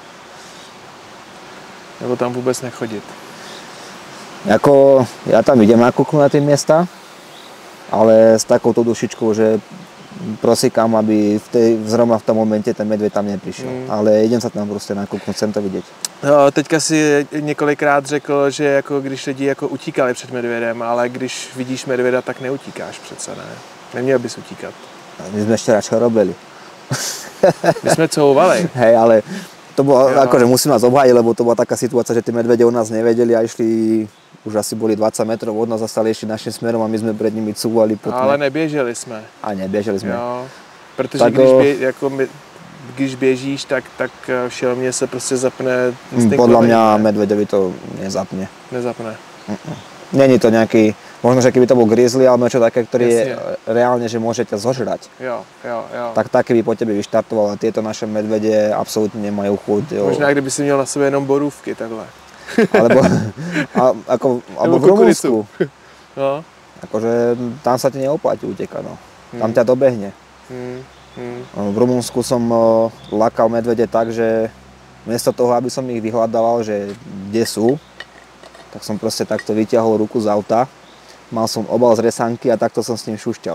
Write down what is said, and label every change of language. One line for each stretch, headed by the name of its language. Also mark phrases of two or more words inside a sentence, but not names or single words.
Slovak: Nebo tam vôbec nechodiť. Ja tam idem nakúknúť na tie miesta, ale s takouto dušičkou, že prosíkam, aby zrovna v tom momente ten medveď tam neprišiel. Ale idem sa tam proste nakúknúť, chcem to vidieť. No,
Czech: teďka si několikrát řekl, že jako když lidi jako utíkali před medvědem, ale když vidíš medvěda, tak neutíkáš přece, ne? Neměl bys utíkat.
Slovak: My sme ešte radšej robili. My sme couvali. Hej, ale to bolo, akože musím nás obhájiť, lebo to bola taká situácia, že tí medvede o nás nevedeli a išli, už asi boli 20 metrov od nás a stali ešte našim smerom a my sme pred nimi cúvali.
Czech: Ale neběželi jsme. A neběželi jsme. Jo, protože tak když běžíš, tak šelmě se prostě zapne instinkt.
Slovak: Podľa mňa medveďovi to nezapne. Nezapne. Není to nejaký, možno, že keby to bol grizzly alebo niečo také, ktorý je reálne, že môže ťa zožrať.
Czech: Jo.
Slovak: Tak taký by po tebe vyštartoval a tieto naše medvede absolútne nemajú chuť.
Czech: Možná, kdyby si měl na sebe jenom borůvky, takhle.
Slovak: Alebo v Rumunsku. No. Akože tam sa ti neoplatí utekať, no. Tam ťa dobehne. V Rumunsku som lakal medvede tak, že miesto toho, aby som ich vyhľadával, že kde sú, tak som proste takto vyťahol ruku z auta, mal som obal z resanky a takto som s ním šušťal.